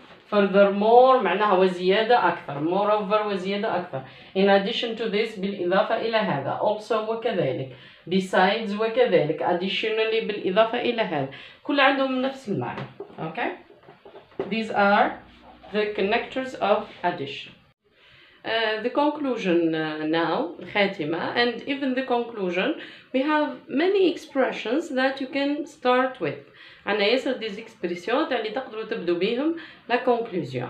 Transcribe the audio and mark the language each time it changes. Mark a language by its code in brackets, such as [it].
[ar] furthermore معناها وزيادة أكثر، moreover وزيادة أكثر، [en] in addition to this [ar] بالإضافة إلى هذا، also وكذلك، besides وكذلك، additionally بالإضافة إلى هذا، كل عندهم نفس المعنى. [en] Okay? These are the connectors of addition. The conclusion now, الخاتمة, and even the conclusion, we have many expressions that you can start with. [ar] عنا ياسر [fr] des expressions [ar] اللي تقدروا تبدو بهم [fr] la conclusion.